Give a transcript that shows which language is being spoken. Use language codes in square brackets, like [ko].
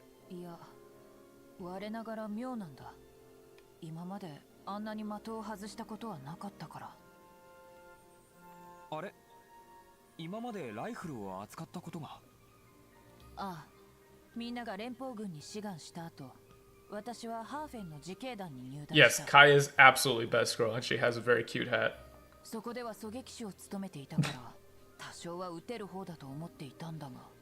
[ja] いや、我ながら妙なんだ。今まであんなに的を外したことはなかったから。あれ？今までライフルを扱ったことが？ああ、みんなが連邦軍に志願した後、私はハーフェンの自警団に入団した。 [en] Yes, Kai is absolutely best girl, and she has a very cute hat. [ja] そこでは狙撃手を務めていたから、多少は撃てる方だと思っていたんだが。